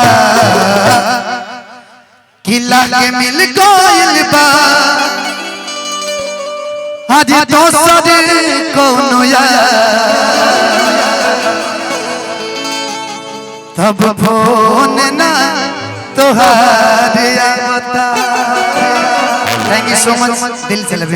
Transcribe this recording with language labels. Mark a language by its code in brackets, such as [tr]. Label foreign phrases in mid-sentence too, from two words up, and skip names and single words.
[bho] किला के मिल गइल बा आज दोसर कौनो यार तब फोन ना तोहार आवता। [en] thank you so much [bho] दिल से [en] लव